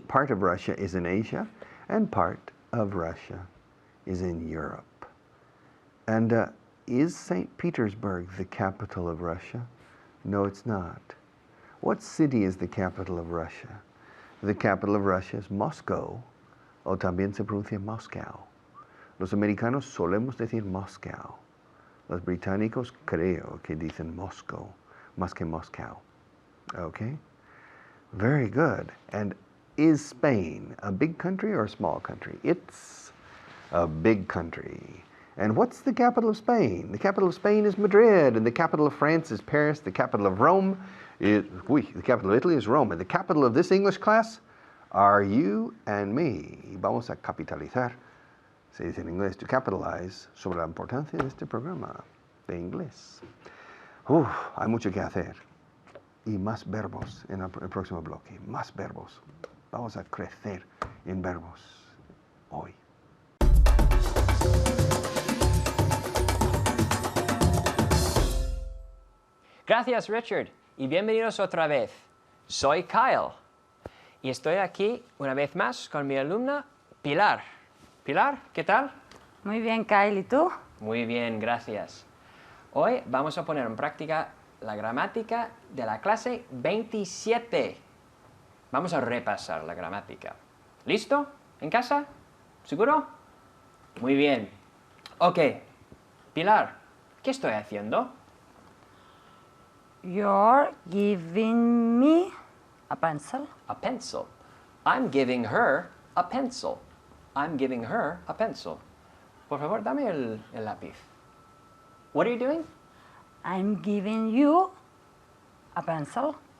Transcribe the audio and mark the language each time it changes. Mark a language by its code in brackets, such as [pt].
[en] Part of Russia is in Asia, and part of Russia is in Europe. And is St. Petersburg the capital of Russia? No, it's not. What city is the capital of Russia? The capital of Russia is Moscow, [es] o también se pronuncia [en] Moscow. [es] Los americanos solemos decir Moscow. Los británicos creo que dicen Moscow, más que Moscow. [en] Okay? Very good. And is Spain a big country or a small country? It's a big country. And what's the capital of Spain? The capital of Spain is Madrid, and the capital of France is Paris, the capital of Rome is, the capital of Italy is Rome, and the capital of this English class are you and me. [es] Y vamos a capitalizar, se dice en inglés, [en] to capitalize, [es] sobre la importancia de este programa de inglés. Hay mucho que hacer. Y más verbos en el próximo bloque, más verbos. Vamos a crecer en verbos hoy. Gracias, Richard, y bienvenidos otra vez. Soy Kyle, y estoy aquí una vez más con mi alumna Pilar. Pilar, ¿qué tal? Muy bien, Kyle, ¿y tú? Muy bien, gracias. Hoy vamos a poner en práctica la gramática de la clase 27. Vamos a repasar la gramática. ¿Listo? ¿En casa? ¿Seguro? Muy bien. Ok. Pilar, ¿qué estoy haciendo? [en] You're giving me a pencil. A pencil. I'm giving her a pencil. I'm giving her a pencil. [es] Por favor, dame el lápiz. [en] What are you doing? I'm giving you a pencil.